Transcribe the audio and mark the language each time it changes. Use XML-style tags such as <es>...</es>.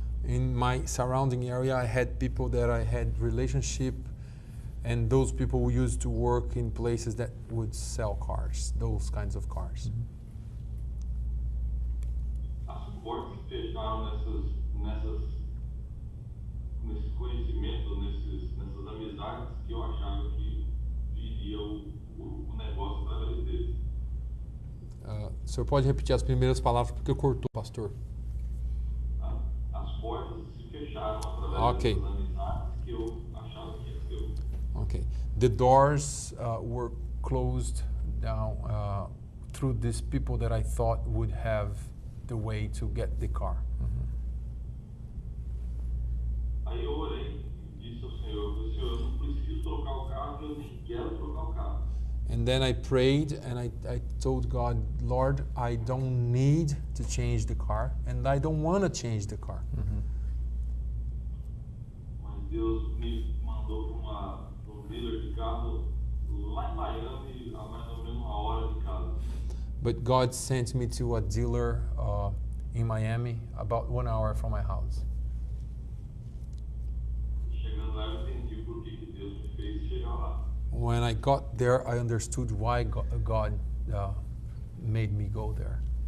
<en>In my surrounding area, I had people that I had relationship, and those people who used to work in places that would sell cars, those kinds of cars.</en> <pt>As portas que fecharam nesse conhecimento, nessas amizades que eu achava que viria o negócio através deles. O senhor pode repetir as primeiras palavras porque cortou, pastor? As portas se fecharam através</pt> <en>Ok.</en> <pt>dessas amizades que eu achava que ia ser.</pt> <en>Okay. The doors were closed down through these people that I thought would have the way to get the car.</en> <pt>Aí eu orei e disse ao Senhor, eu falei, Senhor, eu não preciso trocar o carro, eu nem quero trocar o carro.</pt> <en>And then I prayed and I told God, Lord, I don't need to change the car and I don't want to change the car.</en> <pt>Mas Deus me mandou para um dealer de carro lá em Miami, a mais ou menos 1 hora de casa.</pt> <en>But God sent me to a dealer in Miami about 1 hour from my house.</en> <pt>Chegando lá, eu entendi por que Deus me fez chegar lá.</pt> <en>When I got there, I understood why God made me go there.</en>